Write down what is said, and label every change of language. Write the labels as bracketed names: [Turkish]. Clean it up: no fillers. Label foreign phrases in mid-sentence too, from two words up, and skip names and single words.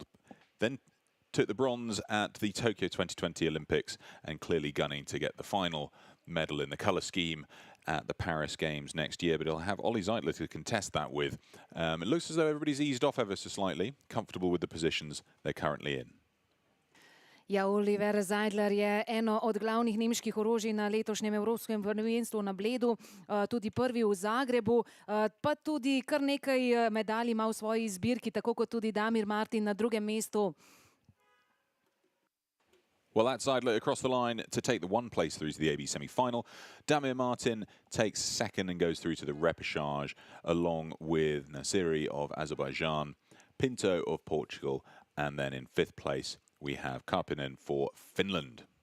[English] Then took the bronze at the Tokyo 2020 Olympics, and clearly gunning to get the final medal in the colour scheme at the Paris Games next year, but he'll have Olli Zeitler to contest that with. It looks as though everybody's eased off ever so slightly, comfortable with the positions they're currently in. [Slovenian] Ja, Oliver Zeidler je eno od glavnih nemških orožij na letošnjem evropskem prvenstvu na Bledu, tudi prvi v Zagrebu, pa tudi kar nekaj medalj ima v svoji zbirki, tako kot tudi Damir Martin na drugem mestu. [English] Well, that's Zeidler across the line to take the one place through to the AB semi-final. Damir Martin takes second and goes through to the repechage, along with Nasiri of Azerbaijan, Pinto of Portugal, and then in fifth place we have Karpinen for Finland.